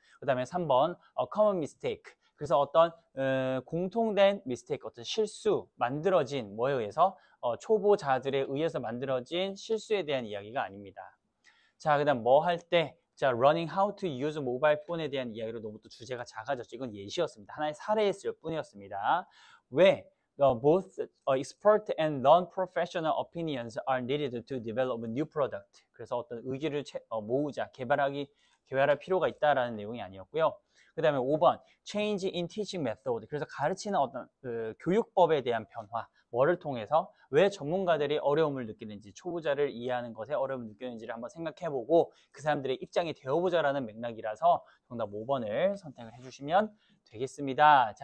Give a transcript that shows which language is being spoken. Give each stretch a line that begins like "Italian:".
Korean: 그 다음에 3번
English: common mistake,
Korean: 그래서 어떤 공통된 mistake, 어떤 실수, 만들어진 뭐에 의해서 초보자들에 의해서 만들어진 실수에 대한 이야기가 아닙니다. 자, 그 다음 뭐 할 때 자,
English: learning how to use mobile phone
Korean: 에 대한 이야기로 너무 또 주제가 작아졌죠. 이건 예시였습니다. 하나의 사례였을 뿐이었습니다. 왜
English: both expert and non-professional opinions are needed to develop a new product.
Korean: 그래서 어떤 의견을 모으자, 개발할 필요가 있다라는 내용이 아니었고요. 그 다음에 5번
English: change in teaching method,
Korean: 그래서 가르치는 어떤 교육법에 대한 변화, 뭐를 통해서 왜 전문가들이 어려움을 느끼는지, 초보자를 이해하는 것에 어려움을 느끼는지를 한번 생각해보고 그 사람들의 입장이 되어보자라는 맥락이라서 정답 5번을 선택을 해주시면 되겠습니다.